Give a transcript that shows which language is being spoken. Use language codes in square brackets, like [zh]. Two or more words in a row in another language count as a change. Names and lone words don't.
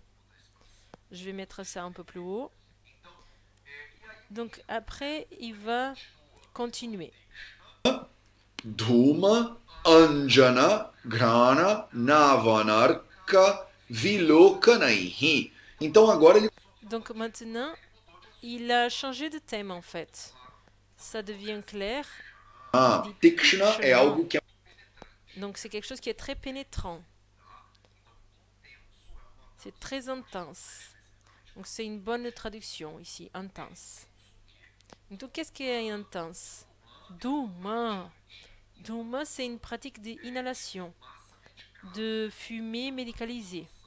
[fr] Je vais mettre ça un peu plus haut. Donc, après, il va continuer. [sa] Dhuma, Anjana, Grana, Navanarka, Vilokanaihi. [pt] Então agora ele. [fr] Donc maintenant, il a changé de thème en fait. Ça devient clair. [pt] Tikshna é algo que. [fr] Donc c'est quelque chose qui est très pénétrant. C'est très intense. Donc c'est une bonne traduction ici, intense. Donc qu'est-ce qui est intense? Dhuma. Dhuma, c'est une pratique d'inhalation, de fumée médicalisée.